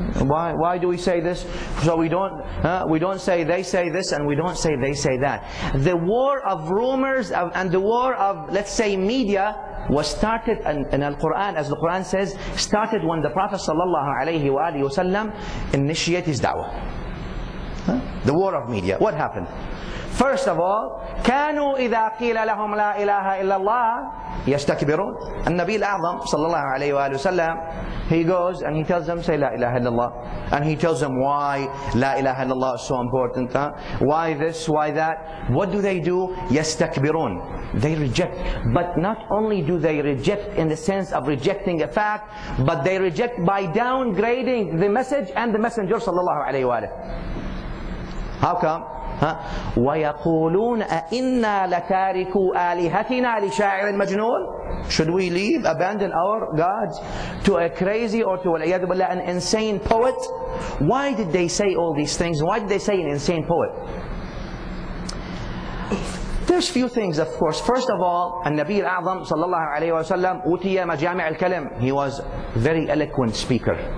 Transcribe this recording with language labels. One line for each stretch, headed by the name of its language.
English: Why do we say this? So we don't say they say this, and we don't say they say that. The war of rumors and the war of, let's say, media was started in Al-Quran, as the Quran says, started when the Prophet ﷺ initiated his da'wah. The war of media. What happened? First of all,
Arabic: كانوا إذا قيل لهم لا إله إلا الله يستكبرون. النبي الأعظم صلى الله عليه وآله وسلم,
English: he goes and he tells them, say La ilaha illallah. And he tells them why La ilaha illallah is so important. Why this, why that. What do?
Arabic: يستكبرون.
English: They reject. But not only do they reject in the sense of rejecting a fact, but they reject by downgrading the message and the messenger
Arabic: صلى الله عليه وآله.
English: How come?
Arabic: وَيَقُولُونَ أَإِنَّا لَتَارِكُوا آلِهَتِنَا لِشَاعِرٍ مَجْنُونَ.
English: Should we leave, abandon our gods to a crazy or to an insane poet? Why did they say all these things? Why did they say an insane poet? There's few things, of course. First of all,
Arabic: النبي الأعظم صلى الله عليه وسلم أوتي مجامع الكلم.
English: He was a very eloquent speaker.